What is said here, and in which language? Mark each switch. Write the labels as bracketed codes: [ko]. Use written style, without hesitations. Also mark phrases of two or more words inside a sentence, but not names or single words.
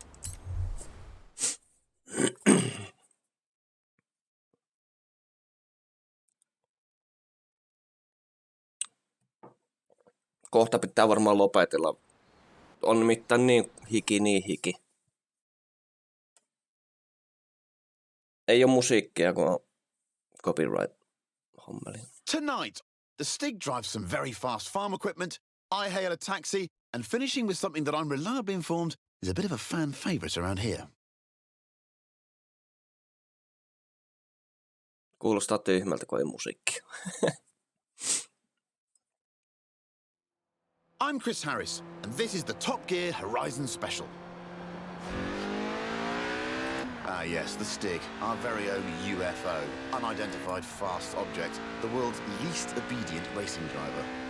[fi] Kohta pitää varmaan lopetella. On nimittäin niin hiki. Ei oo musiikkia, kun on copyright-hommeli. [en] Tonight, the Stig drives some very fast farm equipment, I hail a taxi, and finishing with something that I'm reliably informed is a bit of a fan favourite around here. [fi] Kuulostaa tyhmältä, kun ei musiikkia. [en] I'm Chris Harris, and this is the Top Gear Horizon Special. Ah yes, the Stig, our very own UFO, unidentified fast object, the world's least obedient racing driver.